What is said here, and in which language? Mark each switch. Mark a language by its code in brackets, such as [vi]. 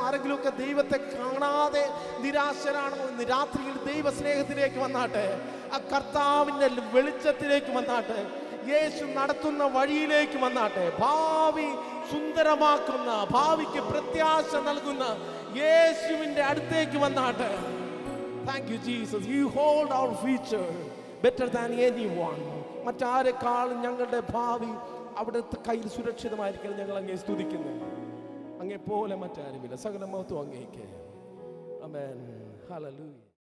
[ml] ആരെങ്കിലുമൊക്കെ ദൈവത്തെ കാണാതെ നിരാശരാണോ? ഇന്ന് രാത്രിയിൽ ദൈവ സ്നേഹത്തിലേക്ക് വന്നാട്ടെ, ആ കർത്താവിൻ്റെ വെളിച്ചത്തിലേക്ക് വന്നാട്ടെ, യേശു നടത്തുന്ന വഴിയിലേക്ക് വന്നാട്ടെ, ഭാവി സുന്ദരമാക്കുന്ന, ഭാവിക്ക് പ്രത്യാശ നൽകുന്ന യേശുവിൻ്റെ അടുത്തേക്ക് വന്നാട്ടെ. [en] Thank you, Jesus. You hold our future better than anyone. [ml] മറ്റാരെക്കാളും ഞങ്ങളുടെ ഭാവി അവിടുത്തെ കയ്യിൽ സുരക്ഷിതമായിരിക്കണം. ഞങ്ങൾ അങ്ങേ സ്തുതിക്കുന്നു. അങ്ങേ പോലെ മറ്റാരുമില്ല. സകല മഹത്വം അങ്ങേക്ക്. ആമേൻ. ഹല്ലേലൂയ.